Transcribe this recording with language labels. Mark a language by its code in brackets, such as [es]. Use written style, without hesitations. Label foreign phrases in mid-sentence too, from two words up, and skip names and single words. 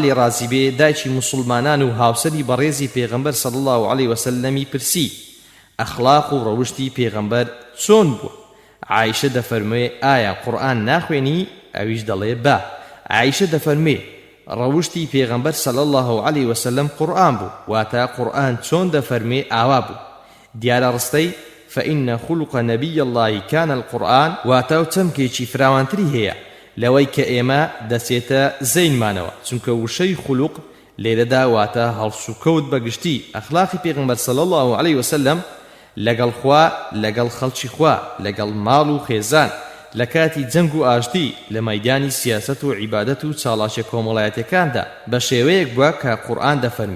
[ckb] لێ ڕازی بێ دایکی مسلمانان و هاوسەری بەڕێزی پێغەمبەر [ar] صلی الله عليه وسلمی [ckb] پرسی ئەخلاق و ڕەوشتی پێغەمبەر چۆن بووە عایشە دەفەرمێ ئایا قورئان ناخوێنی ئەویش دەڵێ با عایشە دەفەرمێ ڕەوشتی پێغەمبەر [ar] صلی الله عليه وسلم [ckb] قورئان بوو واتە قورئان چۆن دەفەرمێ ئاوا بوو دیارە ڕستەی [ar] فإن خلق نبي الله كان القرآن [ckb] واتاو تمكيشي فراوانتري هي لەوەی کە ئێمە دەچێتە زەینمانەوە، چونکە وشەی خوڵوق لێرەدا واتە هەڵسوکەوت بەگشتی ئەخلاقی پێغەمبەر [ar] صلی الله عليه وسلم [ckb] لەگەڵ خوا، لەگەڵ خەڵکی خوا، لەگەڵ ماڵ و خێزان، لە کاتی جەنگ و ئاشتی، لە مەیدانی سیاسەت و عیبادەت و چاڵاشە کۆمەڵایەتەکاندا بە شێوەیەک بووە کە قورئان دەفەرمێ.